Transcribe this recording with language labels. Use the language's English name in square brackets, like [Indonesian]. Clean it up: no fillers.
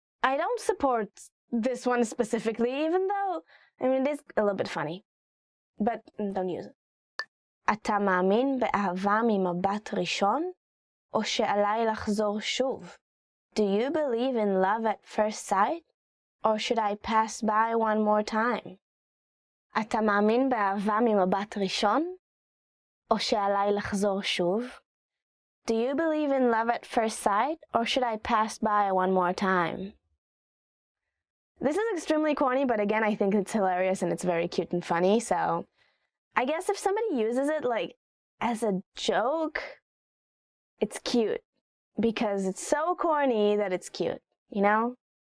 [English] I don't support this one specifically, even though, I mean, it is a little bit funny. But don't use it. [Hebrew] אתה מאמין באהבה ממבט ראשון? או שעליי לחזור שוב? [English] Do you believe in love at first sight? Or should I pass by one more time? [Hebrew] אתה מאמין באהבה ממבט ראשון? או שעליי לחזור שוב? [English] Do you believe in love at first sight? Or should I pass by one more time? This is extremely corny, but again, I think it's hilarious and it's very cute and funny, so I guess if somebody uses it like as a joke, it's cute because it's so corny that it's cute, you know?